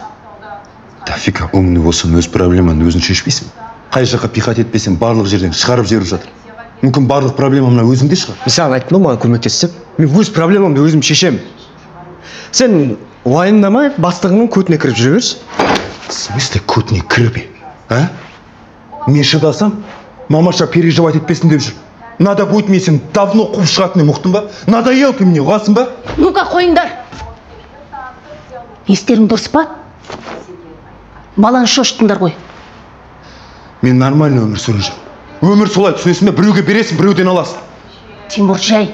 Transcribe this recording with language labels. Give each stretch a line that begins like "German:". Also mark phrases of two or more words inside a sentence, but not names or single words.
Kazakh: Тафика, умный болсаң, өз проблеманы өзің шешпейсің. Қай жаққа пихат етпесең, барлық жерден шығарып жіберіп жатыр. Мүмкін барлық проблема мына өзіңде шығар. Мен саған айттым ғой, маған көмектес деп. Мен өз проблемамды өзім шешемін. Сен уайымдамай бастығыңның көтіне кіріп жүре берші.
Russian: В смысле
Kazakh: көтіне кіріп? А? Мен шыдасам, мамаша переживать етпесін деп жүр.
Russian: Надо будет
Kazakh: мен сен давно қуып шығатынын ұқтың ба?
Russian: Надоел ты мне,
Kazakh: ұғасың ба? Ну-ка, қойыңдар. Естерің дұрыс па? Баланы шошыттыңдар ғой. Мен нормальный өмір сүріп жүрмін. Өмір солай, түсінесің бе? Біреуге бересің, біреуден аласың. Тимур, жай.